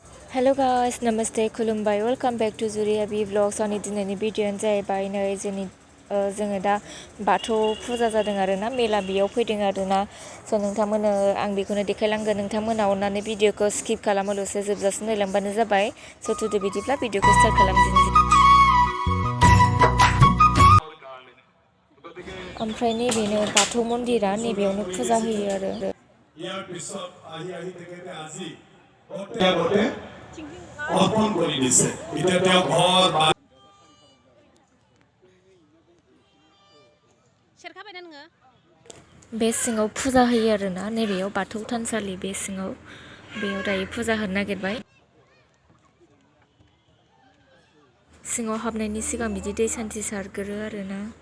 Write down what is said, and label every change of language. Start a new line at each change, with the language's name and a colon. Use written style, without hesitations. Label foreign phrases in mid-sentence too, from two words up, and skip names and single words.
English: hello guys
Bodo: नमस्ते खुलुमबाय
English: welcome back to
Bodo: जुरियाबी व्लग्स आंनि दिनैनि भिडिअ'आनो जाहैबाय नै जोङो दा बाथौ फुजा जादों आरोना मेला बेयाव फैदों आरोना स' नोंथांमोननो आं बेखौनो देखायलांगोन नोंथांमोना अननानै भिडिअ'खौ स्किप खालामाल'सो जोबजासिम नायलांबानो जाबाय स' थुदो बिदिब्ला भिडिअ'खौ स्टार्ट खालामदिनि ओमफ्राय नैबेनो बाथौ मन्दिरा नैबेयावनो फुजा होयो आरो
Assamese: অর্পণ কৰি দিছে এতিয়া তেওঁ ঘৰ
Bodo: बे सिङाव फुजा होयो आरोना नैबेयाव बाथौ थानसालि बे सिङाव बेयाव दायो फुजा होनो नागिरबाय सिङाव हाबनायनि सिगां बिदि दै सान्थि सारगोरो आरोना